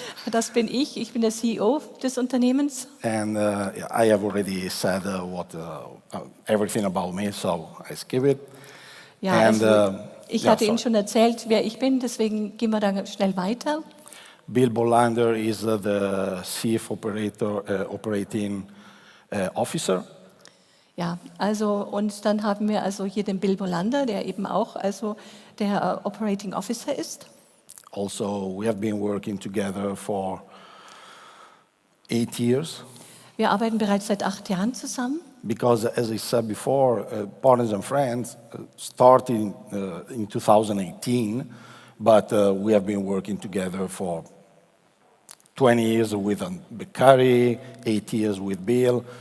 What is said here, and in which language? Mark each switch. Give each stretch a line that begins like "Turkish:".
German: Das bin ich der CEO des Unternehmens.
English: And I have already said everything about me, so I skip it.
German: Ja,
English: And,
German: also ich hatte Ihnen
English: sorry.
German: schon erzählt, wer ich bin, deswegen gehen wir da schnell weiter.
English: Bill Bolander is the Chief Operating Officer.
German: Ja, also und dann haben wir also hier den Bill Bolander, der eben auch also der Operating Officer ist.
English: Also, we have been working together for 8 years.
German: Wir arbeiten bereits seit 8 Jahren zusammen.
English: Because, as I said before, Partners and Friends started in 2018, but we have been working together for 20 years with Beccari, 8 years with Bill.